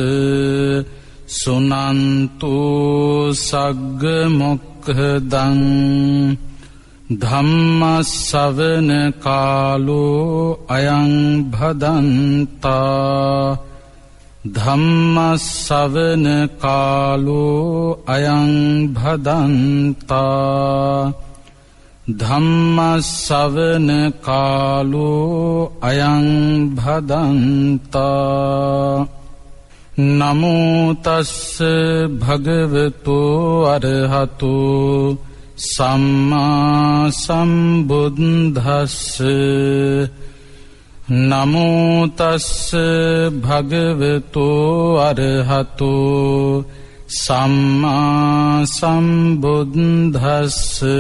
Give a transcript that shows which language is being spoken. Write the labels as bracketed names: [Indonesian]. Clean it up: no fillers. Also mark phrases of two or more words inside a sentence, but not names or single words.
[Pali] සුනන්තු සග්ග මොක්ඛදං ධම්ම ශ්‍රවණ කාලෝ අයං භදන්තා ධම්ම ශ්‍රවණ කාලෝ අයං භදන්තා ධම්ම ශ්‍රවණ කාලෝ අයං භදන්තා. නමෝ තස්ස භගවතු අරහතු සම්මා සම්බුද්දස්ස. නමෝ තස්ස භගවතු අරහතු සම්මා සම්බුද්දස්ස.